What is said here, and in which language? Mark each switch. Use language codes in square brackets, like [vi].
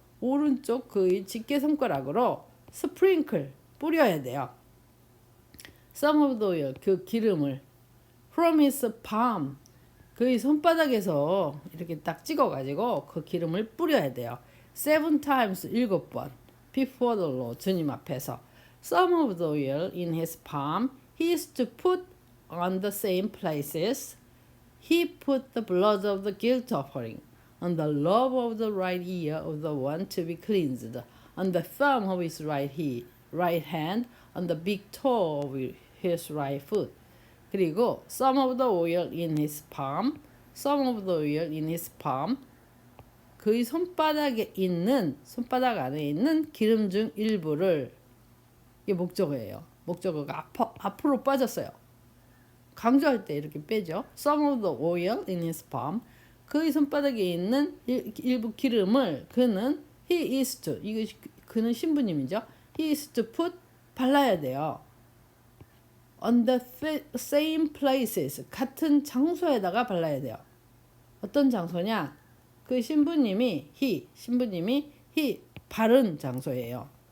[ko] 오른쪽 그의 집게 손가락으로 [en] sprinkle, [ko] 뿌려야 돼요. [en] some of the oil, [ko] 그 기름을 [en] from his palm, [ko] 그의 손바닥에서 이렇게 딱 찍어가지고 그 기름을 뿌려야 돼요. [en] 7 times, [ko] 7번. [en] before the Lord, [ko] 주님 앞에서. [en] Some of the oil in his palm he used to put on the same places he put the blood of the guilt offering, on the lobe of the right ear of the one to be cleansed, on the thumb of his right hand, on the big toe of his right foot. 그리고 some of the oil in his palm, some of the oil in his palm, [ko] 그의 손바닥 안에 있는 기름 중 일부를, 이게 목적어예요. 목적어가 앞으로 빠졌어요. 강조할 때 이렇게 빼죠. [en] Some of the oil in his palm, [ko] 그의 손바닥에 있는 일부 기름을 [en] he is to, [ko] 그는 신부님이죠. [en] He is to put, [ko] 발라야 돼요. [en] On the same places, [ko] 같은 장소에다가 발라야 돼요. 어떤 장소냐? 그 신부님이 바른 장소예요.